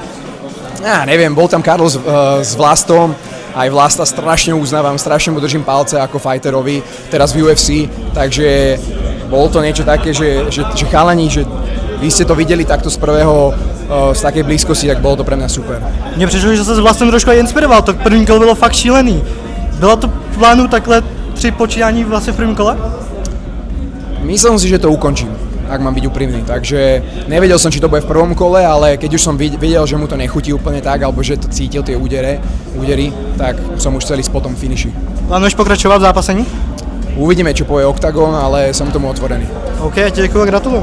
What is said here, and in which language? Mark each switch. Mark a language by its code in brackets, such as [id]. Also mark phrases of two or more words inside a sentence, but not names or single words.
[sk] Ja neviem, bol tam Carlos s Vlastom, aj Vlasta strašne uznávam, strašne mu držím palce ako fighterovi, teraz v UFC, takže bolo to niečo také, že chalani, že vy ste to videli takto z takej blízkosti, tak bolo to pre mňa super. [cs] Mně přišlo, že se s Vlastem trošku aj inspiroval, to první kolo bylo fakt šílený. Bylo to v plánu takhle 3 počínání vlastně v prvním kole? [sk] Myslím si, že to ukončím, ak mám byť úprimný, takže nevedel som, či to bude v prvom kole, ale keď už som videl, že mu to nechutí úplne tak, alebo že to cítil tie údery, tak som už chcel ísť po tom finiši. [cs] Plánuješ pokračovat v zápasení? [sk] Uvidíme, čo povie Octagon, ale som tomu otvorený. OK, [cs] já ti děkuji a gratuluju.